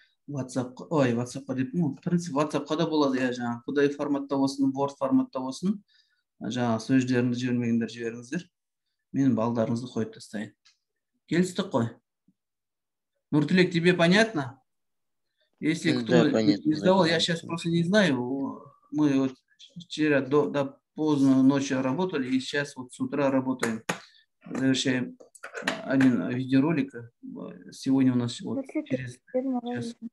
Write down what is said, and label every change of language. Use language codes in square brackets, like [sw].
[kk] WhatsApp-қа деппін, [ru] в принципе, [kk] WhatsApp-қа да болады, иә, жаңағы PDF форматта болсын, Word форматта болсын, жаңағы сөздеріңді жібермегендер жіберіңіздер. Мен балдарыңызды қойып тастайын. Келістік қой? Нұртілек, [ru] тебе понятно? Если кто не сдавал, я сейчас просто не знаю. Мы вот вчера до поздно ночью работали, и сейчас вот с утра работаем. Завершаем один видеоролик. Сегодня у нас вот через час.